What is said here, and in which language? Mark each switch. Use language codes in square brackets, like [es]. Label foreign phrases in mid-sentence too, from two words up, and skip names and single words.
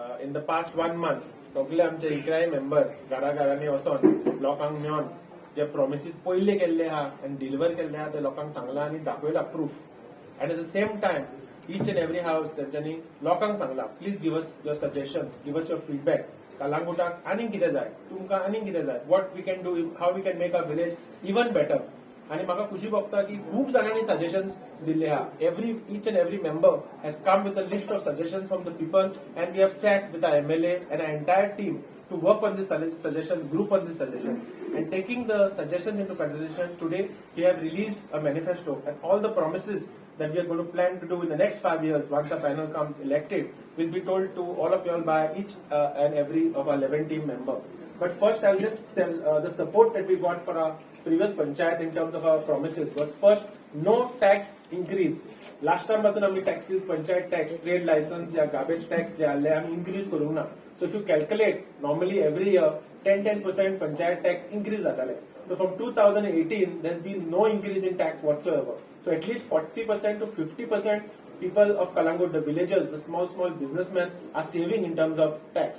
[en] In the past 1 month [kok] सगळे आमचे इकराय मेंबर घराघरांनी वचोन लोकांक मेळोन जे प्रॉमिसीस पयले केल्ले आहा आनी डिलिव्हर केल्ले आहा ते लोकांक सांगला आनी दाखयला प्रूफ. [en] And at the same time each and every house [kok] तेंच्यांनी लोकांक सांगला [en] please give us your suggestions, give us your feedback. [kok] कलांगुटाक आनीक कितें जाय, तुमकां आनीक कितें जाय, [en] what we can do, how we can make a village even better. [kok] आणि म्हाका खुशी भोगता की खूब जाणांनी सजेशन्स दिल्ले आहा. [en] each and every member has come with a list of suggestions from the people and we have sat with our MLA and our entire team to work on this suggestion, group on this suggestion. And taking the suggestions into consideration, today we have released a manifesto and all the promises that we are going to plan to do in the next 5 years once our panel comes elected will be told to all of you all by each and every of our 11 team member. But first I'll just tell the support that we got for our previous panchayat in terms of our promises was first, no tax increase. Last time [kok] पासून आम्ही [en] taxes, panchayat tax, trade license [kok] या [en] garbage tax [kok] जे आले आम्ही increase करूंक ना. [en] So if you calculate, normally every year 10% panchayat tax increase जाताले. So from 2018, there's been no increase in tax whatsoever. So at least 40% to 50% people of Kalangut, the villagers, the small businessmen are saving in terms of tax.